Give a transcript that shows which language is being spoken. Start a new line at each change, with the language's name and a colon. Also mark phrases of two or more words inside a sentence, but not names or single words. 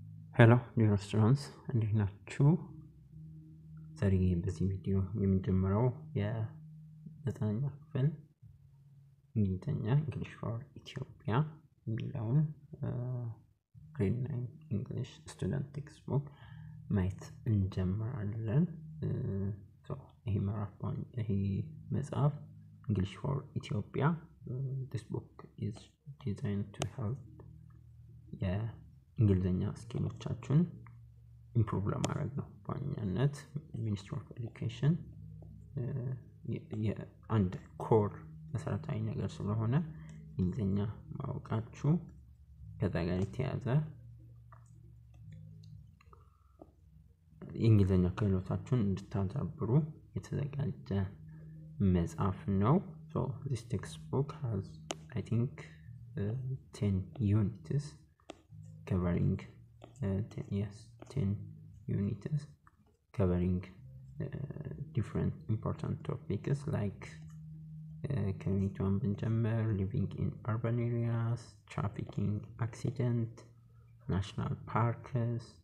English: Hello dear students,
Amharic: እንዴት ናችሁ? ዛሬ በዚህ ቪዲዮ የምንጀምረው የዘጠነኛ ክፍል እንግሊዝኛ English for Ethiopia የሚለውን
English: grade 9 English student textbook
Amharic: ማየት እንጀምራለን። ይሄ መጽሐፍ English for Ethiopia.
English: This book is designed to help
Amharic: እንግሊዝኛ ስኪሎቻችሁን ኢምፕሩቭ ለማድረግ ነው። በዋናነት ሚኒስትሪ ኦፍ ኤዱኬሽን የአንድ ኮር መሰረታዊ ነገር ስለሆነ እንግሊዝኛ ማወቃችሁ ከዛ ጋር የተያያዘ እንግሊዝኛ ክህሎታችሁን እንድታዳብሩ የተዘጋጀ መጽሐፍ ነው።
English: So this textbook has I think 10 units covering 10 units covering different important topics like community benjamin living in urban areas, trafficking accident, national parks,